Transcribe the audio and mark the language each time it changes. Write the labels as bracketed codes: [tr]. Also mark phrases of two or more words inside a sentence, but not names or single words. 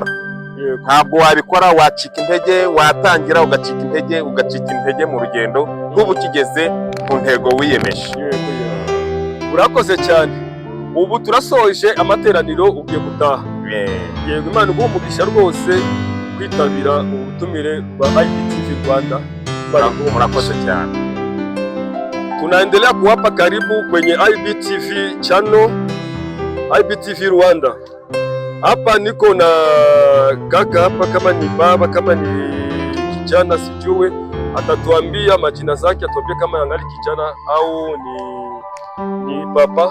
[rw] Ntabwo wabikora, wacika intege, watangira ugacika intege mu rugendo nk'ubu ukigeze ku ntego wiyemeje. Urakoze cyane. Ubu turasoje amateraniro, ugiye gutaha. Yego, Imana uguhe umugisha rwose kwitabira ubutumire bwa IBTV Rwanda. Murakoze cyane. [sw] Tunaendelea kuwapa karibu kwenye IBTV channel, IBTV Rwanda. Hapa niko na kaka hapa, kama ni baba kama ni kijana sijue, atatuambia majina zake, atuambie kama angali kijana au ni papa.